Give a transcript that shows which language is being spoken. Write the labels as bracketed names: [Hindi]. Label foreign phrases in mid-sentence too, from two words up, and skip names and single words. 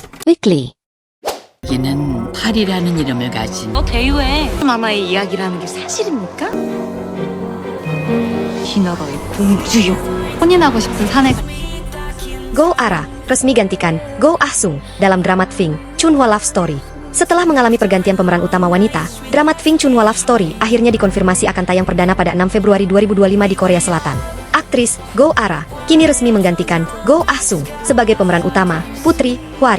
[English] quickly. [Korean] 얘는 팔이라는 이름을 가진 너 대유해. 마마의 이야기라는 게 사실입니까? 디나라의 공주요. 혼인하고 싶은 사내. [Indonesian] Go Ara resmi gantikan Go Ah Sung dalam drama Tving Chunhwa Love Story. Setelah mengalami pergantian pemeran utama wanita, drama Tving Chunhwa Love Story akhirnya dikonfirmasi akan tayang perdana pada 6 Februari 2025 di Korea Selatan. Aktris Go Ara kini resmi menggantikan Go Ah Sung sebagai pemeran utama, Putri Hwari.